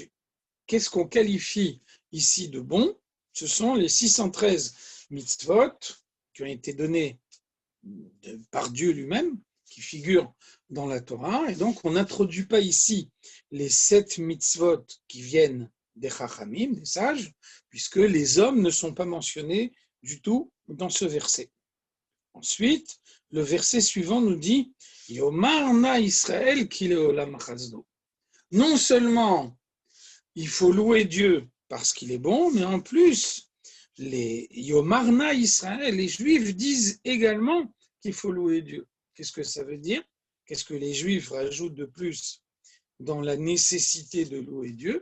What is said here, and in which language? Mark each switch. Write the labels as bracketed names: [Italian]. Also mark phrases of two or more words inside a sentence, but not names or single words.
[French] Qu'est-ce qu'on qualifie ici de bon? Ce sont les 613 mitzvot qui ont été donnés par Dieu lui-même, qui figurent dans la Torah, et donc on n'introduit pas ici les 7 mitzvot qui viennent des Chachamim, des sages, puisque les hommes ne sont pas mentionnés du tout dans ce verset. Ensuite, le verset suivant nous dit « [Hebrew] יאמר נא ישראל כי לעולם חסדו ». [French] Non seulement il faut louer Dieu parce qu'il est bon, mais en plus, les [Hebrew] יאמר נא ישראל, [French] les Juifs disent également qu'il faut louer Dieu. Qu'est-ce que ça veut dire? Qu'est-ce que les Juifs rajoutent de plus dans la nécessité de louer Dieu?